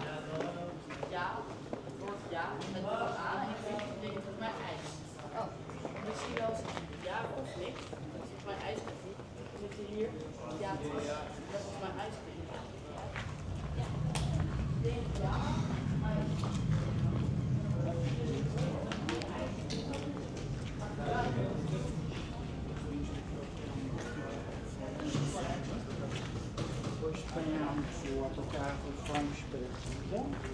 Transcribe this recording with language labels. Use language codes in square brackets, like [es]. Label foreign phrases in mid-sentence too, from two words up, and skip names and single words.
[nl] Ja, het woord ja, met wat aan en ik denk volgens mij ijs. Oh. Misschien wel eens ja of niks. Dat is volgens mij ijs. We zitten hier. Ja, dat is volgens mij ijs. Ik denk ja. [pt] Depois apanhámos o autocarro e fomos para São